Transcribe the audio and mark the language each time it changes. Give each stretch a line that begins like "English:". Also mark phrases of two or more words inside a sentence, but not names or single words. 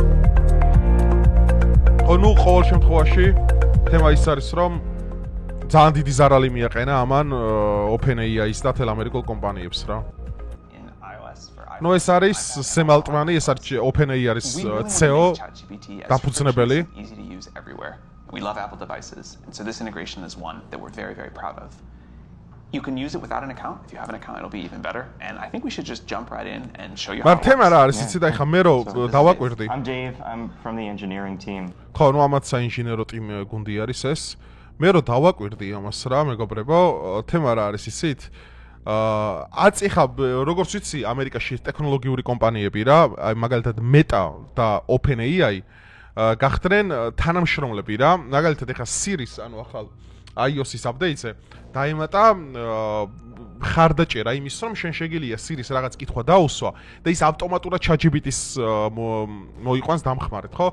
Georgian: ხო, ნუ ყოველ შემთხვევაში თემა ის არის, რომ ძალიან დიდი ზარალი მიაყენა ამან OpenAI-ის და თელ ამერიკულ კომპანიებს რა. No, ეს არის Sam Altman-ი, ეს არის OpenAI არის CEO დაფუძნებელი.
English: We love Apple devices, and so this integration is one that we're very, very proud of. You can use it without an account. If you have an account, it'll be even better. And I think we should just jump right in and show you how it
Georgian: თემა რა არის, იცი და ეხა მე რო დავაკვირდი.
English: I'm Dave, I'm from the engineering team.
Georgian: ხო, ნუ ამათ საინჟინერო ტიმი გუნდი არის ეს. მე რო დავაკვირდი ამას რა, მეგობრებო, თემა რა არის, იცით? აწიხა როგორც ვიცი ამერიკაში ტექნოლოგიური კომპანიები რა, აი მაგალითად Meta და OpenAI გახდნენ თანამშრომლები რა, მაგალითად ეხა Siri-ს, ანუ ახალ iOS-ის update-ზე დაემატა ხარდაჭერა იმის რომ შენ შეგიძლია Siri-ს რაღაც კითხვა დაუსვა და ის ავტომატურად ChatGPT-ს მოიყვანს დამხმარეთ, ხო?